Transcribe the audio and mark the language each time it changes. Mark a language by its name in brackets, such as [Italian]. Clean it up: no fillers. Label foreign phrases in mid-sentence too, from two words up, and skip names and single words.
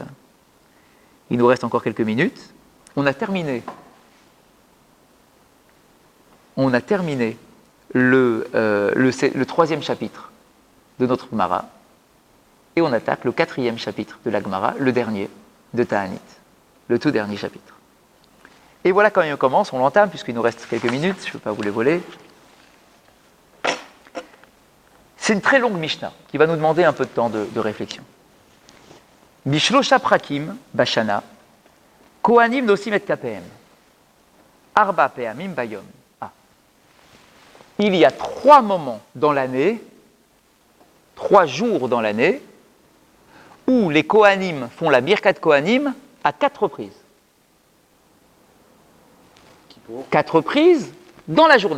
[French] Il nous reste encore quelques minutes. On a terminé le troisième chapitre de notre Gemara et on attaque le quatrième chapitre de la Gemara, le dernier de Ta'anit, le tout dernier chapitre. Et voilà quand on commence, on l'entame puisqu'il nous reste quelques minutes, je ne veux pas vous les voler. C'est une très longue Mishnah qui va nous demander un peu de temps de réflexion. [Hebrew] בשלושה פרקים בשנה כהנים נושאים את כפיהם ארבע פעמים ביום. [French] Il y a 3 moments dans l'année, 3 jours dans l'année, où les Kohanim font la [Hebrew] ברכת כהנים [French] à 4 reprises. 4 reprises dans la journée.